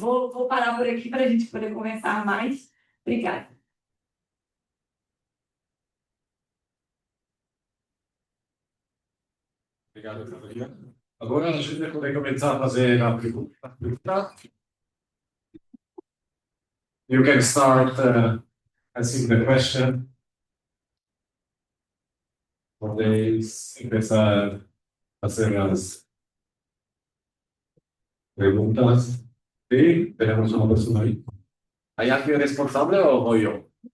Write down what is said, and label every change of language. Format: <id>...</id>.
<pt>Vou parar por aqui para a gente poder conversar mais. Obrigada. Obrigado, Carolina. Agora a gente vai começar a fazer a pergunta.</pt> <en>You can start asking the question.</en> <es>Podéis empezar a hacer las preguntas. Sí, tenemos una persona ahí. ¿Hay alguien responsable o yo?</es>